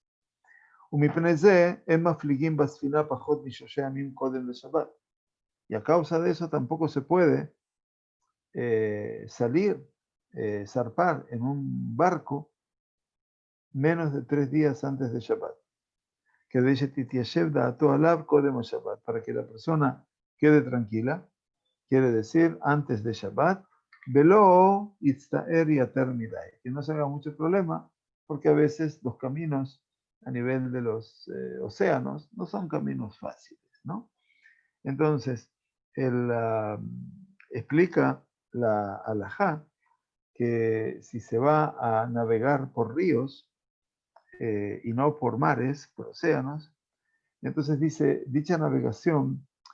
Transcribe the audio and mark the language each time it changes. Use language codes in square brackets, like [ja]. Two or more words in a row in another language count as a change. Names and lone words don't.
[es] Y a causa de eso tampoco se puede zarpar en un barco menos de 3 días antes de Shabbat. Para que la persona quede tranquila, quiere decir antes de Shabbat, [he] ולא יצטער יותר מדי, [es] que no se haga mucho problema, porque a veces los caminos a nivel de los océanos no son caminos fáciles, ¿no? Entonces, él explica la halajá que si se va a navegar por ríos y no por mares, por océanos, entonces dice, dicha navegación